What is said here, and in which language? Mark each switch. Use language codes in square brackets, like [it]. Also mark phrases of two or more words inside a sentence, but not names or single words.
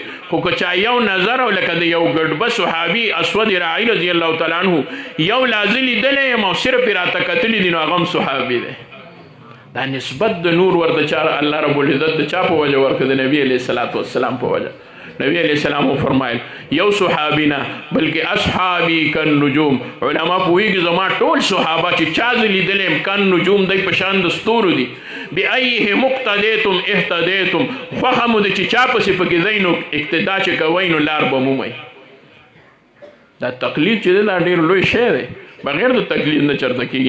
[ps] خو که چا یو نظر او لکه د یو ګډبه صحابي اسود رعی [ar] رضی الله تعالی عنه [ps] یو لازم لیدلی یم او صرف یې راته کتلي دي، نو هغه هم صحابي دی. دا نسبت د نور ورته چا الله [ar] رب العزت [ps] د چا په وجه ورکړه؟ د نبي [ar] علیه الصلاة والسلام [ps] په وجه. نبی [ar] علیہ السلام [ps] فرمایل یو صحابی نه بلکې [ar] اصحابی کن نجوم. [ps] علما پوهیږي زما ټول صحابه چې چا زه لیدلی یم [ar] کن نجوم، [ps] دی په شان د ستورو دي. [ar] بأیهم اقتدیتم اهتدیتم. [ps] خوښه مو ده چې چا پسې پکې ځئ نو اقتدا چې کوئ نو لار به مومئ. دا تقلید چې دی دا ډېر لوی شی دی، بغیر د تقلید نه چرته کېږي.